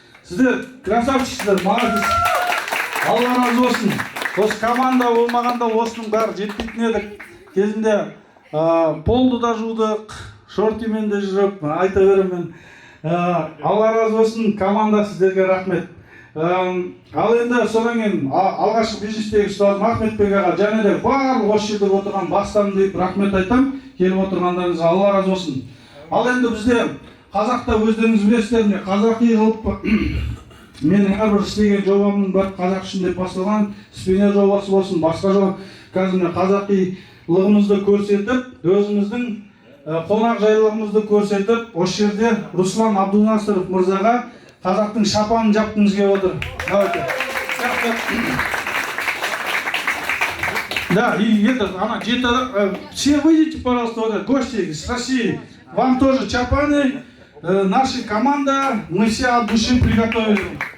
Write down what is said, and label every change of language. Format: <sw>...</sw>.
<kk>Сіздер красавчиксіздер, молодец. Алла разы болсын. Осы команда болмағанда осының бәрі жетпейтін едік. Кезінде полды да жудық, шортимен де жүріп, айта беремін. Алла разы болсын, команда сіздерге рахмет. Ал енді содан кейін алғашқы бизнестегі ұстазым Ахметбек аға және де барлық осы жерде отырған бастан deyip рахмет айтам. Келіп отырғандарыңызға Алла разы болсын. Ал енді бізде қазақта өздеріңіз білесіздер, қазақи қылып менің әрбір істеген жобамның бәрі қазақ үшін деп басталған, спиннер жобасы болсын, басқа жоба. Қазір қазақилығымызды көрсетіп, өзіміздің қонақжайлылығымызды көрсетіп, осы жерде Руслан Абдунасыров мырзаға қазақтың шапанын жапқымыз келіп отыр.</kk> <ru>Да, и она где-то, все выйдите, пожалуйста, гости с России, вам тоже чапаны, наша команда, мы все от души приготовили.</ru>